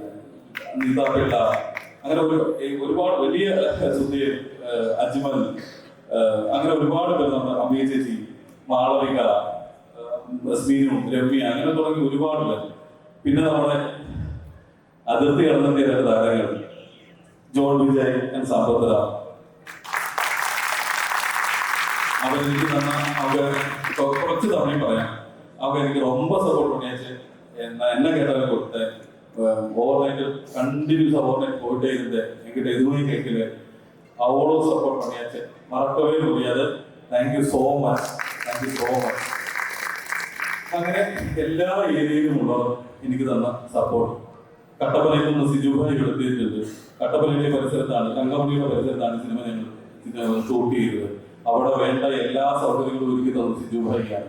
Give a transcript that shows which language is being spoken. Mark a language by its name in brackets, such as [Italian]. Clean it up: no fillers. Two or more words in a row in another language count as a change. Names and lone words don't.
[Malayalam] നീതാപിള്ള, അങ്ങനെ ഒരുപാട് വലിയ സുധീർ, അജ്മൽ, അങ്ങനെ ഒരുപാട് പേര്, നമ്മുടെ അമ്മയെ ചേച്ചി, മാളവിക, സ്മീനു, രമ്യ, അങ്ങനെ തുടങ്ങി ഒരുപാട് പേർ. പിന്നെ നമ്മുടെ അതിർത്തി കടന്നെത്തിയ രണ്ട് താരങ്ങൾ ജോൺ വിജയ് ആൻഡ് സമ്പത്ര. അവരെനിക്ക് തന്ന കുറച്ച് തവണയും പറയാം, അവരെനിക്ക് [Tamil] ரொம்ப സപ്പോർട്ട് பண்ணியாச்சு. என்ன கேட்டாலும் கொடுத்தேன். [English] over night continuous over night [Tamil] போயிட்டே இருந்தேன். என்கிட்ட எதுவுமே கேட்கல. அவ்வளோ சப்போர்ட் பண்ணியாச்சு. மறக்கவே முடியாது. [English] Thank you so much. Thank you so much. [Malayalam] അങ്ങനെ എല്ലാ ഏരിയയിലുമുള്ളവർ എനിക്ക് തന്ന സപ്പോർട്ട്. കട്ടപ്പനയിൽ നിന്ന് സിജുഭായി എത്തിയിട്ടുണ്ട്. കട്ടപ്പനയിലെ പരിസരത്താണ്, തങ്കമണിയുടെ പരിസരത്താണ് സിനിമ ഞങ്ങൾ ഷൂട്ട് ചെയ്തത്. അവിടെ വേണ്ട എല്ലാ സൗകര്യങ്ങളും ഒരുക്കി തന്നത് സിജുഭായിയാണ്.